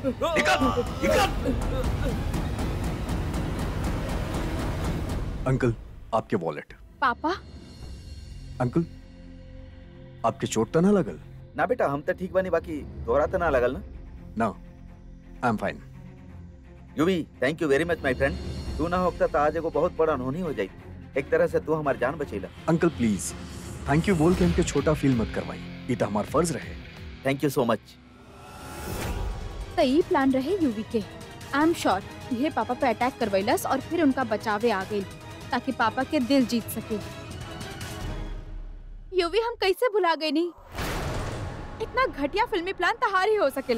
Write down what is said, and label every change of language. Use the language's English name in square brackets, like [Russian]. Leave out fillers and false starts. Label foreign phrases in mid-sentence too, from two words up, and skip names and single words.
[Bhojpuri] निकल निकल। अंकल, आपके वॉलेट। पापा, अंकल, आपके चोट तो ना लगल? ना बेटा, हम तो ठीक बनी, बाकी तोरा तो ना लगल ना? ना, [English] I am fine. यूवी, thank you very much my friend। [Bhojpuri] तू ना होता तो आज एगो बहुत बड़ा अनहोनी हो जाई। एक तरह से तू हमारी जान बचेला। अंकल प्लीज [English] thank you [Bhojpuri] बोल के हमके छोटा फील मत करवाई, ये तो हमारा फर्ज रहे। [English] Thank you so much. [Bhojpuri] तो ये प्लान रहे यूवी के। [English] I am sure [Bhojpuri] ये पापा पे अटैक करवैलस और फिर उनका बचावे आ गई ताकि पापा के दिल जीत सके। यूवी हम कैसे भुला गए नहीं? इतना घटिया फिल्मी प्लान तहार ही हो सकेला।